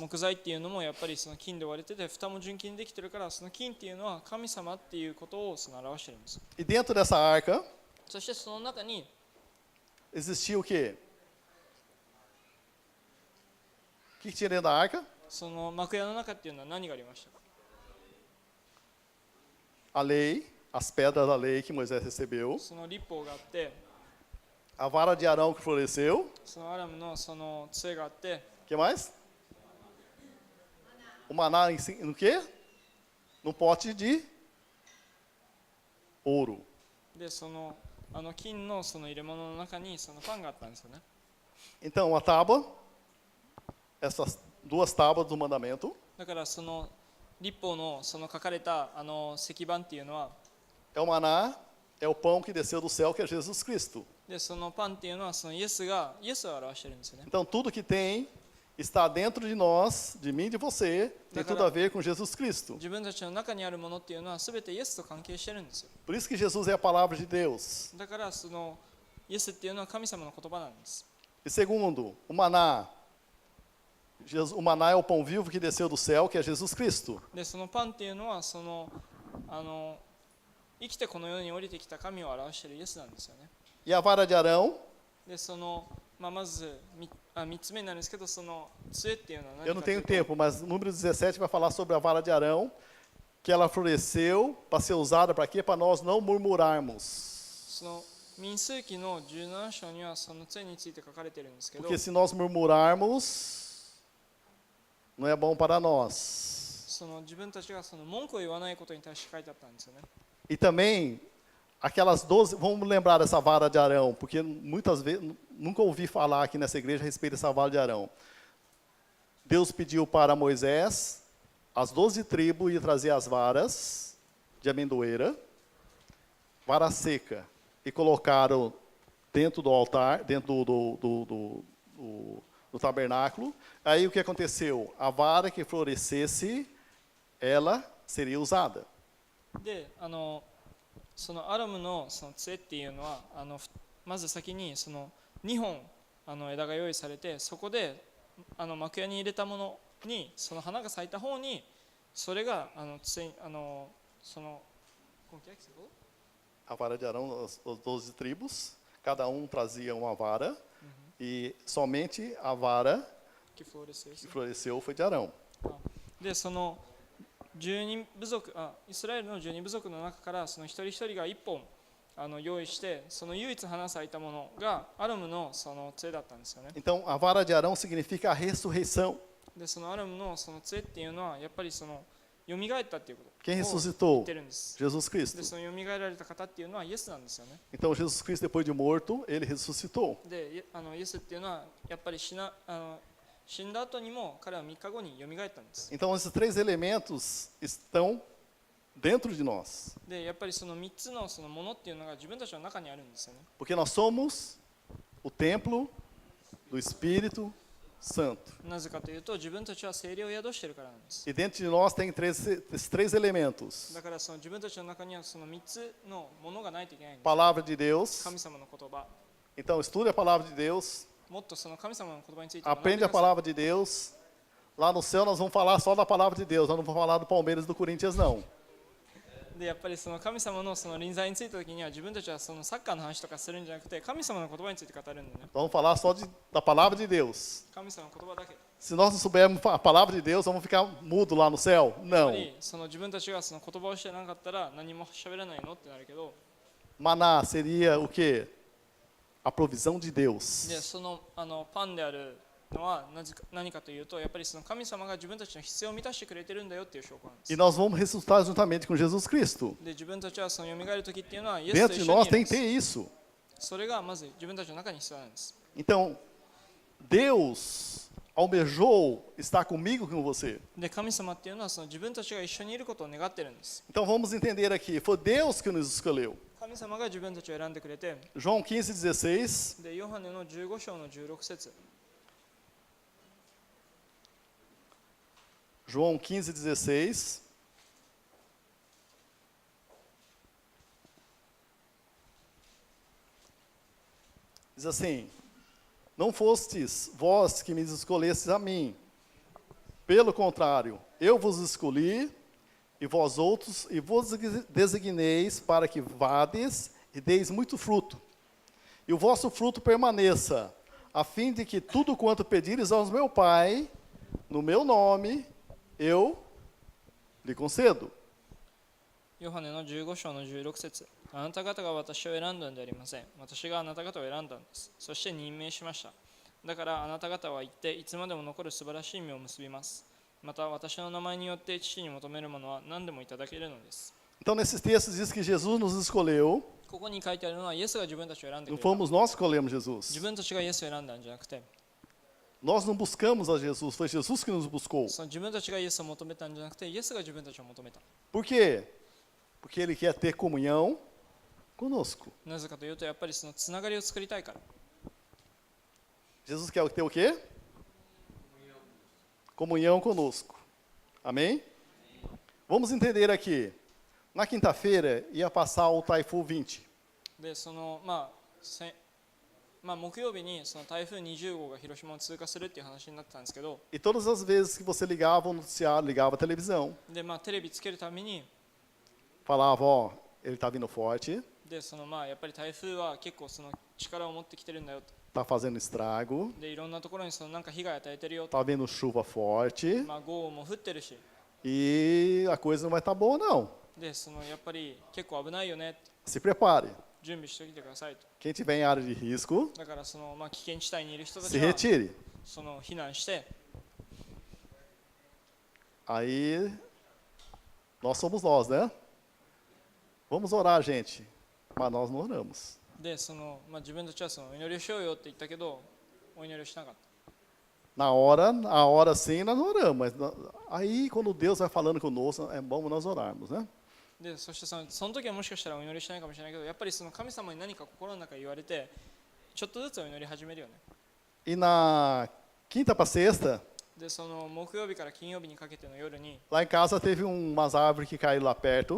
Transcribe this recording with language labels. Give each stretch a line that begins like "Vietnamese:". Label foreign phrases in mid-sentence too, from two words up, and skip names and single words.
Japanese: 木材っていうのもやっぱりその金で割れてて、蓋も純金でできてるから、その金っていうのは神様っていうことをその表してるんです。
Portuguese: E dentro dessa arca
Japanese: そしてその中に
Portuguese: existia o quê? O que tinha dentro da arca?
Japanese: その幕屋の中っていうのは何がありましたか？
Portuguese: A lei, as pedras da lei que Moisés recebeu,
Japanese: その立法があって、
Portuguese: a vara de Arão que floresceu,
Japanese: そのアラムのその杖があって、
Portuguese: que mais? O maná no quê? No pote de ouro.
Japanese: でその金のその入れ物の中にそのパンがあったんですよね。
Portuguese: Então, a tábua, essas duas tábuas do mandamento,
Japanese: だからその立法のその書かれた石板っていうのは、
Portuguese: é o maná, é o pão que desceu do céu, que é Jesus Cristo.
Japanese: でそのパンっていうのはそのイエスを表してるんですよね。
Portuguese: Então, tudo que tem está dentro de nós, de mim e de você, tem tudo a ver com Jesus Cristo.
Japanese: 自分たちの中にあるものっていうのは全てイエスと関係してるんですよ。
Portuguese: Por isso que Jesus é a palavra de Deus.
Japanese: だからそのイエスっていうのは神様の言葉なんです。
Portuguese: E segundo, o maná. O maná é o pão vivo que desceu do céu, que é Jesus Cristo.
Japanese: でそのパンっていうのはその生きてこの世に降りてきた神を表しているイエスなんですよね。
Portuguese: E a vara de Arão,
Japanese: でそのまず3つ目になるんですけど、その杖っていうのは
Portuguese: eu
Japanese: 何
Portuguese: não
Japanese: かとい
Portuguese: tenho
Japanese: うと、
Portuguese: tempo, mas o número 17 vai falar sobre a vara de Arão, que ela floresceu para ser usada para quê? Para nós não murmurarmos.
Japanese: その民数記の17章にはその杖について書かれているんですけど、
Portuguese: Porque se nós murmurarmos, não é bom para nós.
Japanese: その自分たちがその文句を言わないことに対して書いてあったんですよね。
Portuguese: E também, aquelas 12, vamos lembrar dessa vara de Arão, porque muitas vezes, nunca ouvi falar aqui nessa igreja a respeito dessa vara de Arão. Deus pediu para Moisés, as 12 tribos, ir trazer as varas de amendoeira, vara seca, e colocaram dentro do altar, dentro do tabernáculo. Aí o que aconteceu? A vara que florescesse, ela seria usada.
Japanese: でそのアラムのその杖っていうのはまず先にその2本枝が用意されて、そこで幕屋に入れたものにその花が咲いた方にそれが杖その
Portuguese: como que é que você falou? A vara de Arão, as 12 tribos, cada um trazia uma vara, e somente a vara que florescesse. que floresceu foi de Arão.
Japanese: でその12部族イスラエルの12部族の中からその一人一人が1本用意して、その唯一花咲いたものがアラムのその杖だったんですよね。
Portuguese: Então, a vara de Arão significa a ressurreição.
Japanese: でそのアラムのその杖っていうのはやっぱりその蘇ったっていうこと
Portuguese: Quem
Japanese: を言
Portuguese: ressuscitou?
Japanese: ってるんです。
Portuguese: Jesus Cristo.
Japanese: でその蘇られた方っていうのはイエスなんですよね。
Portuguese: Então, Jesus Cristo, depois de morto, ele ressuscitou.
Japanese: でイエスっていうのはやっぱり死んだ後にも彼は3日後に蘇ったんです。
Portuguese: Então, esses três elementos estão dentro de nós.
Japanese: でやっぱりその3つのそのものっていうのが自分たちの中にあるんですよね。
Portuguese: Porque nós somos o templo do Espírito Santo.
Japanese: なぜかというと自分たちは聖霊を宿しているからなんです。
Portuguese: E dentro de nós tem esses três elementos.
Japanese: だからその自分たちの中にはその3つのものがないといけないんです。
Portuguese: Palavra de Deus.
Japanese: 神様の言葉。
Portuguese: Então, estude a palavra de Deus.
Japanese: もっとその神様の言葉について学んで
Portuguese: Aprende
Japanese: く
Portuguese: a
Japanese: ださい。
Portuguese: palavra de Deus. Lá no céu nós vamos falar só da palavra de Deus. Nós não vamos falar do Palmeiras e do Corinthians, não.
Japanese: でやっぱりその神様のその臨在についた時には自分たちはそのサッカーの話とかするんじゃなくて神様の言葉について語るんでね。
Portuguese: Vamos falar só da palavra de Deus.
Japanese: 神様の言葉だけ。
Portuguese: Se nós não soubermos a palavra de Deus, vamos ficar mudo lá no céu?
Japanese: やっ
Portuguese: Não.
Japanese: ぱりその自分たちがその言葉をしてなかったら何も喋らないのってなるけど、
Portuguese: Maná seria o quê? A provisão de Deus.
Japanese: でそのパンであるのは何かというと、やっぱりその神様が自分たちの必要を満たしてくれてるんだよっていう証拠なんです
Portuguese: E。nós vamos ressuscitar juntamente com Jesus Cristo.
Japanese: で自分たちはその蘇る時っていうのはイエスと
Portuguese: Dentro
Japanese: 一
Portuguese: de
Japanese: 緒に
Portuguese: nós
Japanese: いる
Portuguese: tem
Japanese: ん
Portuguese: que
Japanese: で
Portuguese: ter
Japanese: す。
Portuguese: isso.
Japanese: それがまず自分たちの中に必要なんです。
Portuguese: Então, Deus almejou estar comigo e com você.
Japanese: で神様っていうのはその自分たちが一緒にいることを願ってるんです。
Portuguese: Então vamos entender aqui. Foi Deus que nos escolheu.
Japanese: 神様が自分たちを選んでくれて、
Portuguese: João 15:16.
Japanese: でヨハネの15章の16節。
Portuguese: João 15:16. Diz assim: Não fostes vós que me escolhestes a mim. Pelo contrário, eu vos escolhi e vós outros, e vos designeis para que vades e deis muito fruto. E o vosso fruto permaneça, a fim de que tudo quanto pedires ao meu Pai, no meu nome, eu lhe concedo.
Japanese: ヨハネの15章の16節、あなた方が私を選んだんでありません。私があなた方を選んだんです。そして任命しました。だからあなた方は行っていつまでも残る素晴らしい実を結びます。また私の名前によって父に求めるものは何でもいただけるのです。
Portuguese: Então, nesses textos diz que Jesus nos escolheu,
Japanese: ここに書いてあるのはイエスが自分たちを選んでく
Portuguese: não
Japanese: れた。
Portuguese: fomos nós que escolhemos
Japanese: 自
Portuguese: Jesus.
Japanese: 分たちがイエスを選んだんじゃなくて、
Portuguese: Nós não buscamos a Jesus, foi Jesus que nos buscou.
Japanese: その自分たちがイエスを求めたんじゃなくて、イエスが自分たちを求めた。
Portuguese: Por quê? Porque Ele quer ter comunhão conosco.
Japanese: なぜかというと、やっぱりそのつながりを作りたいから。
Portuguese: Jesus quer ter o quê? Comunhão conosco. Amém? Vamos entender aqui. Na quinta-feira ia passar o Taifu 20.
Japanese: で、その木曜日にその台風20号が広島を通過するっていう話になってたんですけど、
Portuguese: E todas as vezes que você ligava o noticiário, ligava a televisão,
Japanese: で、テレビつけるために、
Portuguese: falava, ó, ele está vindo forte,
Japanese: で、やっぱり台風は結構その力を持ってきてるんだよと。
Portuguese: está fazendo estrago,
Japanese: で、いろんなところにそのなんか被害与えてるよと。
Portuguese: está vindo chuva forte
Japanese: 豪雨も降ってるし、
Portuguese: e a coisa não vai estar boa não.
Japanese: で、やっぱり結構危ないよねって、
Portuguese: Se prepare.
Japanese: 準備しておいてくださいと。
Portuguese: Quem tiver em área de risco,
Japanese: だから危険地帯にいる人た
Portuguese: se
Japanese: ちは
Portuguese: retire.
Japanese: 避難して、
Portuguese: Aí, nós somos nós, né? Vamos orar, gente. Mas nós não oramos.
Japanese: で、自分たちはお祈りをしようよって言ったけど、お祈りをしなかった。
Portuguese: Na hora sim, nós não oramos. Mas aí, quando Deus vai falando conosco, é bom nós orarmos, né?
Japanese: で、そしてその時はもしかしたらお祈りしないかもしれないけど、やっぱり神様に何か心の中で言われて、ちょっとずつお祈り始めるよね。
Portuguese: E na quinta para sexta,
Japanese: で、木曜日から金曜日にかけての夜に、
Portuguese: lá em casa teve umas árvores que caíram lá perto.